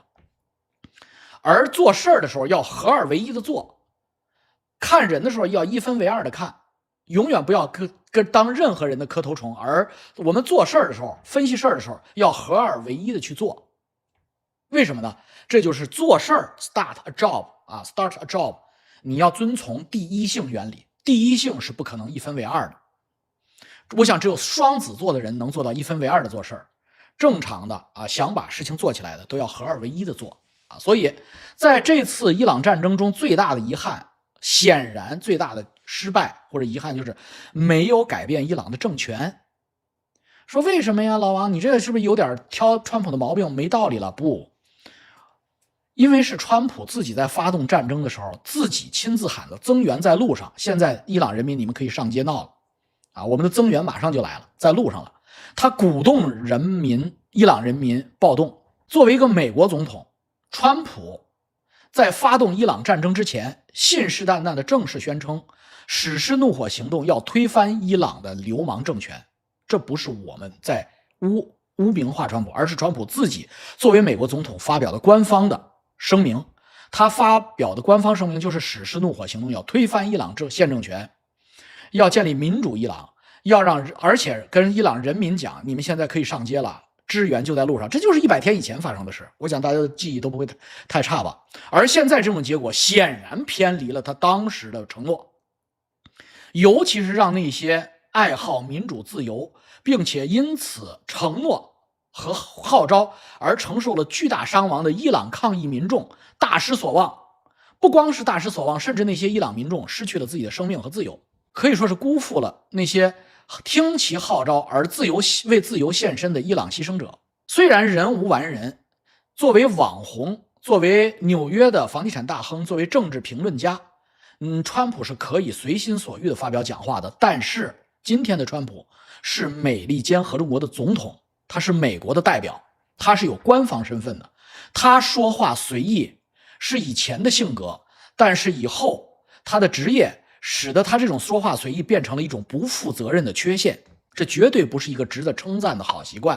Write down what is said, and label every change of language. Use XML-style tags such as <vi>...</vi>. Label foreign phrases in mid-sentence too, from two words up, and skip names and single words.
<zh>而做事兒的時候要合二为一的做，看人的時候要一分為二的看。永遠不要當任何人的磕頭蟲，而我們做事兒的時候，分析事兒的時候，要合二為一的去做。為什麼呢？這就是做事兒</zh> <en>start a job</en> <zh>啊 ，</zh> <en>start a job，</en> <zh>你要遵從第一性原理，第一性是不可能一分為二的。我想只有雙子座的人能做到一分為二的做事兒，正常的啊，想把事情做起来的都要合二為一的做啊。所以在這次伊朗戰爭中最大的遺憾，顯然最大的失敗或者遺憾就是沒有改變伊朗的政權。說為什麼呀，老王，你這個是不是有點挑川普的毛病？沒道理了。不，因為是川普自己在發動戰爭的時候自己親自喊的增援在路上，現在伊朗人民你們可以上街鬧了啊，我们的增援馬上就來了，在路上了。他鼓動人民，伊朗人民暴動。作為一個美國總統，川普在發動伊朗戰爭之前信誓旦旦的正式宣稱實施怒火行動，要推翻伊朗的流氓政權。這不是我們在污名化川普，而是川普自己作為美國總統發表的官方的聲明。他發表的官方聲明就是實施怒火行動，要推翻伊朗現政權，要建立民主伊朗，而且跟伊朗人民講，你們現在可以上街了，支援就在路上。这就是100天以前發生的事，我想大家的記憶都不會太差吧。而現在這種結果顯然偏離了他當時的承諾，尤其是讓那些愛好民主自由並且因此承諾和號召而承受了巨大傷亡的伊朗抗議民眾大失所望。不光是大失所望，甚至那些伊朗民眾失去了自己的生命和自由，可以說是辜負了那些聽其號召而為自由獻身的伊朗犧牲者。雖然人無完人，作為網紅，作為紐約的房地產大亨，作為政治評論家，川普是可以隨心所欲的發表講話的。但是今天的川普是美利堅合眾國的總統，他是美國的代表，他是有官方身份的，他說話隨意是以前的性格，但是以後他的職業使得他這種說話隨意變成了一種不負責任的缺陷，這絕對不是一個值得稱讚的好習慣。</zh>